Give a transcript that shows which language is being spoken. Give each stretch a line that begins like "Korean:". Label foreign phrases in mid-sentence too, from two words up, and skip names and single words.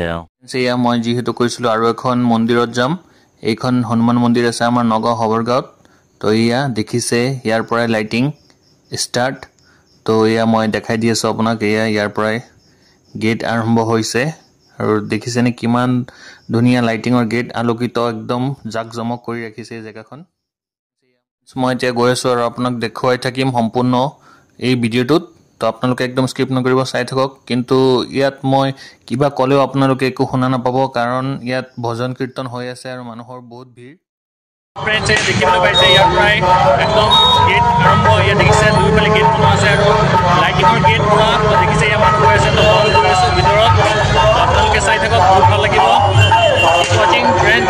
Assamese: এয়া মই যিহেতু কৈছিলো আৰু এখন মন্দিৰত যাম। এইখন হনুমান মন্দিৰ আছে আমাৰ নগাঁও হবৰগাঁৱত। তো এয়া দেখিছে ইয়াৰ পৰাই
English: lighting start.
Assamese: তো এয়া মই দেখাই দি আছো আপোনাক। এয়া ইয়াৰ পৰাই গেট আৰম্ভ হৈছে আৰু দেখিছেনে কিমান ধুনিয়া লাইটিঙৰ গেট আলোকিত একদম জাকজমক কৰি ৰাখিছে এই জেগাখন। মই এতিয়া গৈ আছো আৰু আপোনাক দেখুৱাই থাকিম সম্পূৰ্ণ এই ভিডিঅ'টোত। তো আপোনালোকে একদম স্কিপ নকৰিব চাই থাকক। কিন্তু ইয়াত মই কিবা কলেও আপোনালোকে একো শুনা নাপাব কাৰণ ইয়াত ভজন কীৰ্তন হৈ আছে আৰু মানুহৰ বহুত ভিৰ। फ्रेंड्स देखिবলৈ পাইছে ইয়াৰ পৰাই একদম গেট আৰম্ভ। ইয়া দেখিছে দুইফালে গেট বনোৱা আছে আৰু লাইটিঙৰ গেট পুৰা দেখিছে ইয়া মানুহ হৈ আছে। তো মই গৈ আছো ভিতৰত। আপোনালোকে চাই থাকক বহুত ভাল লাগিব।
English: watching friends.